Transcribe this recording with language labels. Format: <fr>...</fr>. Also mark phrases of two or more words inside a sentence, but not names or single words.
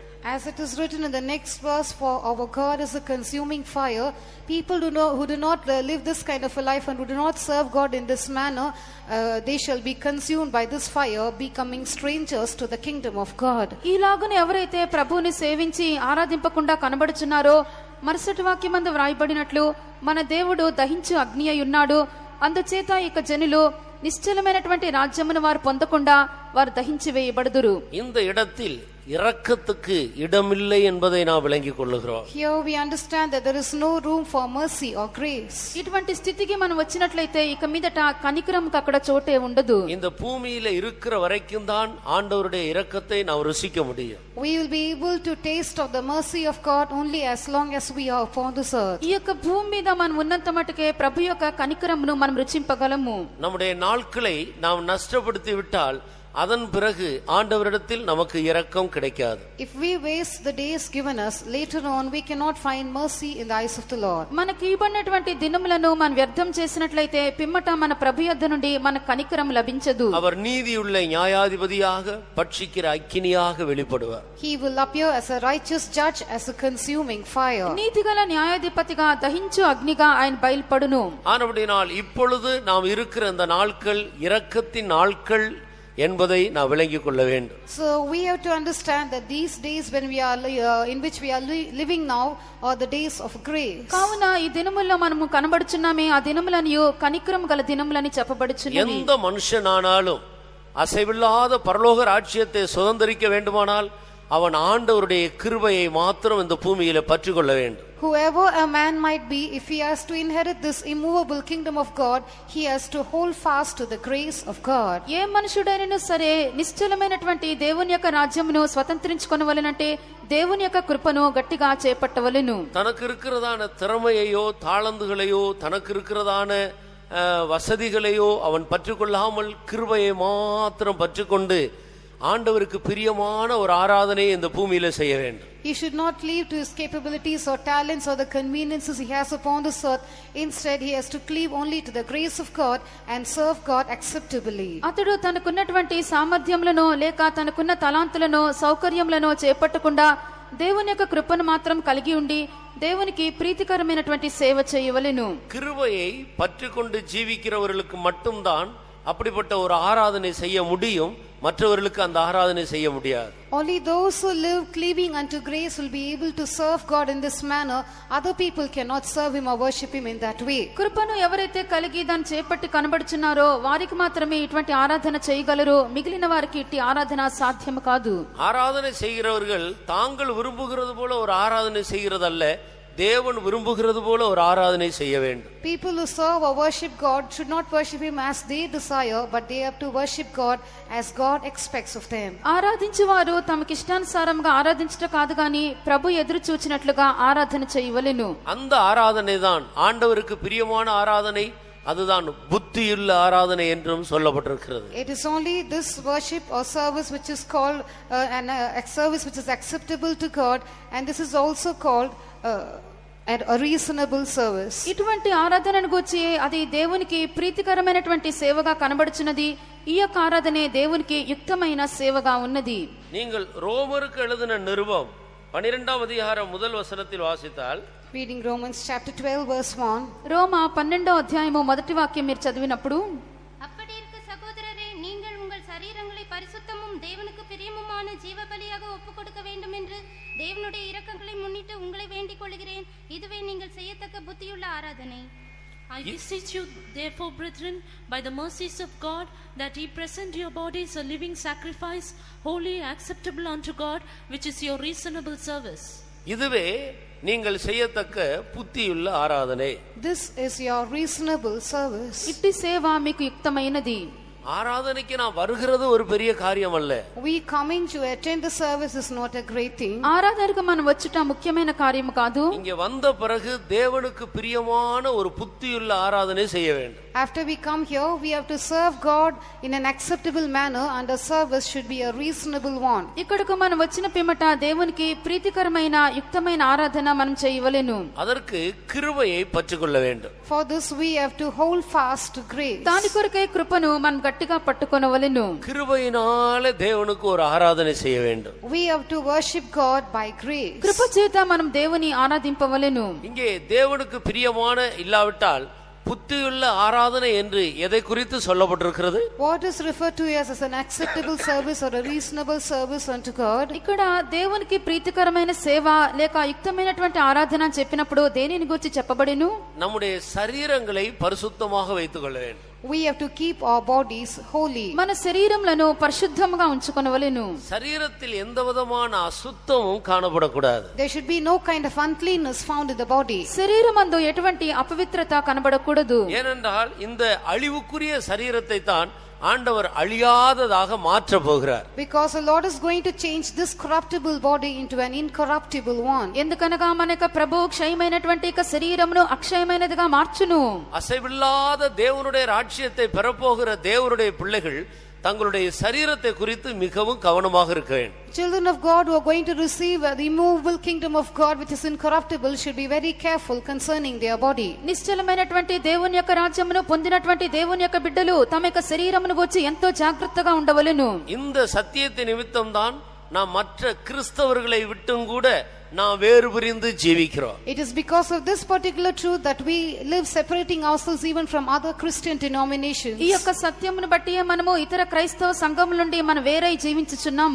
<en>As it is written in the next verse, for our God is a consuming fire. People who do not live this kind of a life and who do not serve God in this manner, they shall be consumed by this fire, becoming strangers to the kingdom of God.</en> <te>ఈలాగున ఎవరైతే ప్రభువుని సేవించి ఆరాధింపకుండా కనబడుచున్నారో మరుసటి వాక్యమందు వ్రాయబడినట్లు మన దేవుడు దహించు అగ్ని అయి ఉన్నాడు. అందుచేత ఇక జనులు నిశ్చలమైనటువంటి రాజ్యమును వారు పొందకుండా వారు దహించి వేయబడుదురు.</te> <ta>இந்த இடத்தில் இரக்கத்துக்கு இடமில்லை என்பதை நாம் விளங்கிக் கொள்ளுகிறோம்.</ta> <en>Here we understand that there is no room for mercy or grace.</en> <te>ఇటువంటి స్థితికి మనం వచ్చినట్లయితే ఇక మీదట కనికరంకు అక్కడ చోటే ఉండదు.</te> <ta>இந்த பூமியில இருக்கிற வரைக்கும் தான் ஆண்டவருடைய இரக்கத்தை நாம் ருசிக்க முடியும்.</ta> <en>We will be able to taste of the mercy of God only as long as we are upon this earth.</en> <te>ఈ యొక్క భూమి మీద మనం ఉన్నంత మటుకే ప్రభు యొక్క కనికరమును మనం రుచింపగలము.</te> <ta>நம்முடைய நாட்களை நாம் நஷ்டப்படுத்தி விட்டால் அதன் பிறகு ஆண்டவரிடத்தில் நமக்கு இரக்கம் கிடைக்காது.</ta> <en>If we waste the days given us, later on we cannot find mercy in the eyes of the Lord.</en> <te>మనకి ఇవ్వబడినటువంటి దినములను మనం వ్యర్థం చేసినట్లయితే పిమ్మట మన ప్రభు యొద్ద నుండి మన కనికరం లభించదు.</te> <ta>அவர் நீதியுள்ள நியாயாதிபதியாக பட்சிக்கிற அக்கினியாக வெளிப்படுவார்.</ta> <en>He will appear as a righteous judge, as a consuming fire.</en> <te>నీతిగల న్యాయాధిపతిగా దహించు అగ్నిగా ఆయన బయల్పడును.</te> <ta>ஆனபடியால் இப்பொழுது நாம் இருக்கிற இந்த நாட்கள் இரக்கத்தின் நாட்கள் என்பதை நாம் விளங்கிக் கொள்ள வேண்டும்.</ta> <en>So we have to understand that these days when we are in which we are living now are the days of grace.</en> <te>కావున ఈ దినముల్లో మనము కనబడుచున్నామే ఆ దినములను కనికరం గల దినములని చెప్పబడుచున్నవి.</te> <ta>எந்த மனுஷனானாலும் அசைவில்லாத பரலோக ராஜ்யத்தை சுதந்தரிக்க வேண்டுமானால் அவன் ஆண்டவருடைய கிருபையை மாத்திரம் இந்த பூமியில பற்றி கொள்ள வேண்டும்.</ta> <en>Whoever a man might be, if he has to inherit this immovable kingdom of God, he has to hold fast to the grace of God.</en> <te>ఏ మనుషుడైనను సరే నిశ్చలమైనటువంటి దేవుని యొక్క రాజ్యమును స్వతంత్రించుకొనవలెనంటే దేవుని యొక్క కృపను గట్టిగా చేపట్టవలెను.</te> <ta>தனக்கு இருக்கிறதான திறமையையோ தாளந்துகளையோ தனக்கு இருக்கிறதான வசதிகளையோ அவன் பற்றிக்கொள்ளாமல் கிருபையை மாத்திரம் பற்றிக்கொண்டு ஆண்டவருக்கு பிரியமான ஒரு ஆராதனையை இந்த பூமியில செய்ய வேண்டும்.</ta> <en>He should not leave to his capabilities or talents or the conveniences he has upon this earth. Instead, he has to cleave only to the grace of God and serve God acceptably.</en> <te>అతడు తనకున్నటువంటి సామర్థ్యములను లేక తనకున్న తలాంతులను సౌకర్యములను చేపట్టకుండా దేవుని యొక్క కృపను మాత్రం కలిగి ఉండి దేవునికి ప్రీతికరమైనటువంటి సేవ చేయవలెను.</te> <ta>கிருபையை பற்றிக்கொண்டு ஜீவிக்கிறவர்களுக்கு மட்டும்தான் அப்படிப்பட்ட ஒரு ஆராதனை செய்ய முடியும். மற்றவர்களுக்கு அந்த ஆராதனை செய்ய முடியாது.</ta> <en>Only those who live cleaving unto grace will be able to serve God in this manner. Other people cannot serve him or worship him in that way.</en> <te>కృపను ఎవరైతే కలిగి దాన్ని చేపట్టి కనబడుచున్నారో వారికి మాత్రమే ఇటువంటి ఆరాధన చేయగలరు. మిగిలిన వారికి ఇట్టి ఆరాధన సాధ్యం కాదు.</te> <ta>ஆராதனை செய்கிறவர்கள் தாங்கள் விரும்புகிறது போல ஒரு ஆராதனை செய்கிறதல்ல, தேவன் விரும்புகிறது போல ஒரு ஆராதனை செய்ய வேண்டும்.</ta> <en>People who serve or worship God should not worship him as they desire, but they have to worship God as God expects of them.</en> <te>ఆరాధించువారు తమకి ఇష్టానుసారంగా ఆరాధించట కాదు గాని ప్రభు ఎదురు చూచినట్లుగా ఆరాధన చేయవలెను.</te> <ta>அந்த ஆராதனை தான் ஆண்டவருக்கு பிரியமான ஆராதனை, அதுதான் புத்தியுள்ள ஆராதனை என்றும் சொல்லப்பட்டிருக்கிறது.</ta> <en>It is only this worship or service which is called a service which is acceptable to God, and this is also called a reasonable service.</en> <te>ఇటువంటి ఆరాధనను గూర్చి అది దేవునికి ప్రీతికరమైనటువంటి సేవగా కనబడుచున్నది. ఈ యొక్క ఆరాధనే దేవునికి యుక్తమైన సేవగా ఉన్నది.</te> <ta>நீங்கள் ரோமருக்கு எழுதின நிருபம் 12ஆம் அதிகாரம் முதல் வசனத்தில் வாசித்தால்,</ta> <en>Reading Romans chapter 12 verse 1.</en> <te>రోమా 12వ అధ్యాయము మొదటి వాక్యం మీరు చదివినప్పుడు,</te> <ta>அப்படி இருக்க சகோதரரே, நீங்கள் உங்கள் சரீரங்களை பரிசுத்தமும் தேவனுக்கு பிரியமுமான ஜீவ பலியாக ஒப்புக் கொடுக்க வேண்டும் என்று தேவனுடைய இரக்கங்களை முன்னிட்டு உங்களை வேண்டிக் கொள்கிறேன். இதுவே நீங்கள் செய்யத்தக்க புத்தியுள்ள ஆராதனை.</ta> <en>I beseech you, therefore, brethren, by the mercies of God, that ye present your bodies a living sacrifice, holy, acceptable unto God, which is your reasonable service.</en> <ta>இதுவே நீங்கள் செய்யத்தக்க புத்தியுள்ள ஆராதனை.</ta> <en>This is your reasonable service.</en> <te>ఇట్టి సేవ మీకు యుక్తమైనది.</te> <ta>ஆராதனைக்கு நான் வருகிறது ஒரு பெரிய காரியம் அல்ல.</ta> <en>We coming to attend the service is not a great thing.</en> <te>ఆరాధనకు మనం వచ్చుట ముఖ్యమైన కార్యం కాదు.</te> <ta>இங்கே வந்த பிறகு தேவனுக்கு பிரியமான ஒரு புத்தியுள்ள ஆராதனை செய்ய வேண்டும்.</ta> <en>After we come here, we have to serve God in an acceptable manner, and the service should be a reasonable one.</en> <te>ఇక్కడకు మనం వచ్చిన పిమ్మట దేవునికి ప్రీతికరమైన యుక్తమైన ఆరాధన మనం చేయవలెను.</te> <ta>அதற்கு கிருபையை பற்றிக்கொள்ள வேண்டும்.</ta> <en>For this we have to hold fast to grace.</en> <te>దాని కొరకై కృపను మనం గట్టిగా పట్టుకొనవలెను.</te> <ta>கிருபையினாலே தேவனுக்கு ஒரு ஆராதனை செய்ய வேண்டும்.</ta> <en>We have to worship God by grace.</en> <te>కృప చేత మనం దేవుని ఆరాధింపవలెను.</te> <ta>இங்கே தேவனுக்கு பிரியமான இல்லாவிட்டால் புத்தியுள்ள ஆராதனை என்று எதை குறித்து சொல்லப்பட்டிருக்கிறது?</ta> <en>What is referred to as an acceptable service or a reasonable service unto God?</en> <te>ఇక్కడ దేవునికి ప్రీతికరమైన సేవ లేక యుక్తమైనటువంటి ఆరాధన అని చెప్పినప్పుడు దేనిని గురించి చెప్పబడిను?</te> <ta>நம்முடைய சரீரங்களை பரிசுத்தமாக வைத்துக் கொள்ள வேண்டும்.</ta> <en>We have to keep our bodies holy.</en> <te>మన శరీరములను పరిశుద్ధముగా ఉంచుకొనవలెను.</te> <ta>சரீரத்தில் எந்த விதமான அசுத்தமும் காணப்படக்கூடாது.</ta> <en>There should be no kind of uncleanness found in the body.</en> <te>శరీరమందు ఎటువంటి అపవిత్రత కనబడకూడదు.</te> <ta>ஏனென்றால் இந்த அழிவுக்குரிய சரீரத்தை தான் ஆண்டவர் அழியாததாக மாற்ற போகிறார்.</ta> <en>Because the Lord is going to change this corruptible body into an incorruptible one.</en> <te>ఎందుకనగా మన యొక్క ప్రభు క్షయమైనటువంటి శరీరమును అక్షయమైనదిగా మార్చును.</te> <ta>அசைவில்லாத தேவனுடைய ராஜ்யத்தை பெறப்போகிற தேவனுடைய பிள்ளைகள் தங்களுடைய சரீரத்தை குறித்து மிகவும் கவனமாக இருக்க வேண்டும்.</ta> <en>Children of God who are going to receive the immovable kingdom of God which is incorruptible should be very careful concerning their body.</en> <te>నిశ్చలమైనటువంటి దేవుని యొక్క రాజ్యమును పొందినటువంటి దేవుని యొక్క బిడ్డలు తమ యొక్క శరీరమును గురించి ఎంతో జాగ్రత్తగా ఉండవలెను.</te> <ta>இந்த சத்தியத்தின் நிமித்தம் தான் நாம் மற்ற கிறிஸ்தவர்களை விட்டும் கூட நாம் வேறு பிரிந்து ஜீவிக்கிறோம்.</ta> <en>It is because of this particular truth that we live separating ourselves even from other Christian denominations.</en> <te>ఈ యొక్క సత్యమును బట్టి మనము ఇతర క్రైస్తవ సంఘముల నుండి మనం వేరై జీవించుచున్నాము.</te>